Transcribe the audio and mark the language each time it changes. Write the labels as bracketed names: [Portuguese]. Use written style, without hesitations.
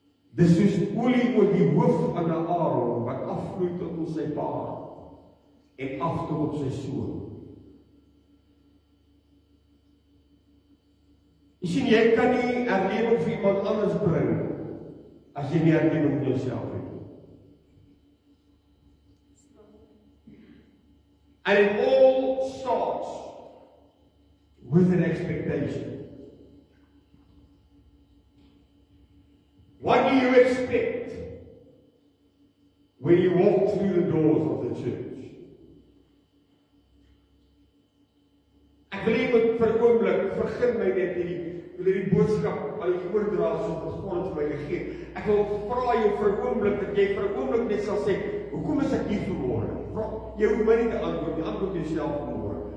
[Afrikaans] Dis soos olie oor die hoof van 'n Aaron, wat afvloei tot in sy baard, en af tot op sy sool. Jy sien, jy kan nie herlewing vir iemand anders bring, as jy nie herlewing vir jouself het. [English] And it all starts with an expectation. What do you expect when you walk through the doors of the church? [Afrikaans] Ek wil net vir 'n oomblik begin my net hierdie boodskap al die oordra soos God vir my gegee. Ek wil vra jou vir 'n oomblik dat jy vir 'n oomblik net sal sê, hoekom is ek hier vanmôre? Jy hoef my nie te antwoord, jy antwoord jouself vanmôre.